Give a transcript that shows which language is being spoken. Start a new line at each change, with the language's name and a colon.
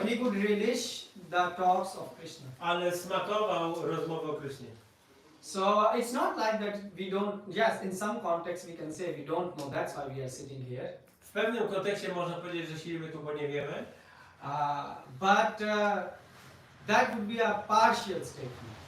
English: but he could relish the talks of Krishna.
Polish: ale smakował rozmowę o Krishnie.
English: So it's not like that we don't, yes, in some context we can say we don't know, that's why we are sitting here.
Polish: W pewnym kontekście można powiedzieć, że siedzimy tu, bo nie wiemy,
English: But that would be a partial statement.